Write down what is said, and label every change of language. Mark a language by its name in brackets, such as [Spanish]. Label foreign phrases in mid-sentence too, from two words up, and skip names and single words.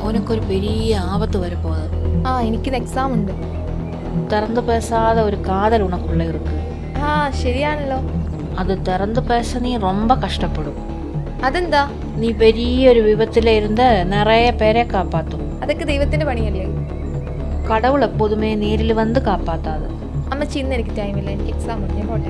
[Tamil] ஒரு பெரிய ஆபத்து வரப்போகுது. [Malayalam] എനിക്കിത് എക്സാം ഉണ്ട്. [Tamil] திறந்து பேசாத ஒரு காதல் உனக்குள்ள இருக்கு. [Malayalam] ശരിയാണല്ലോ. [Tamil] அது திறந்து பேச நீ ரொம்ப கஷ்டப்படும். [Malayalam] അതെന്താ? [Tamil] நீ பெரிய ஒரு விபத்துல இருந்த நிறைய பேரை காப்பாத்தும். [Malayalam] അതൊക്കെ ദൈവത്തിന്റെ പണിയല്ലേ? [Tamil] கடவுள் எப்போதுமே நேரில் வந்து காப்பாத்தாது. [Malayalam] അമ്മച്ചി, ഇന്ന് എനിക്ക് ടൈമില്ല, എനിക്ക് എക്സാം ഉണ്ട്, ഞാൻ പോട്ടെ.